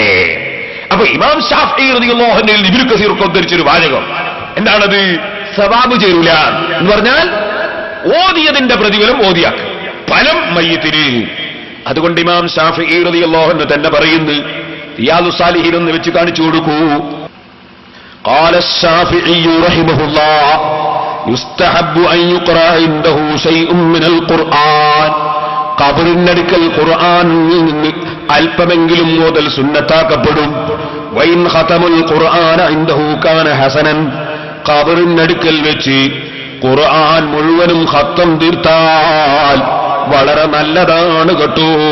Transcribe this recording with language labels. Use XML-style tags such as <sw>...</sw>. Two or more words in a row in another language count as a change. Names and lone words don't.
<ml>അപ്പൊ ഇമാം ശാഫിഈ</ml> <ar>رضي الله عنه</ar> <ml>ഇബ്നു കസീർ ഒക്കെ ഉദ്ധരിച്ചൊരു വാചകം എന്താണത്? സവാബ് ചേരൂല എന്ന് പറഞ്ഞാൽ ഓതിയതിന്റെ പ്രതിഫലം ഓതിയാക്ക്, ഫലം മയ്യത്തിന്. അതുകൊണ്ട് ഇമാം ശാഫിഈ</ml> <ar>رضي الله عنه</ar> <ml>തന്നെ പറയുന്നു, റിയാദു സാലിഹീൻ എന്ന് വെച്ച് കാണിച്ചു കൊടുക്കൂ.</ml> <ar>قال الشافعي رحمه الله يستحب أن يقرأ عنده شيء من القرآن.</ar> <ml>ഖബറിനടുക്കൽ ഖുർആനിൽ നിന്ന് അല്പമെങ്കിലും ഓതൽ സുന്നത്താക്കപ്പെടും.</ml> <ar>وإن ختم القرآن عنده كان حسنا.</ar> <ml>ഖബറിനടുക്കൽ വെച്ച് ഖുർആൻ മുഴുവനും ഖത്തം തീർത്താൽ വളരെ നല്ലതാണ് കേട്ടോ.</ml>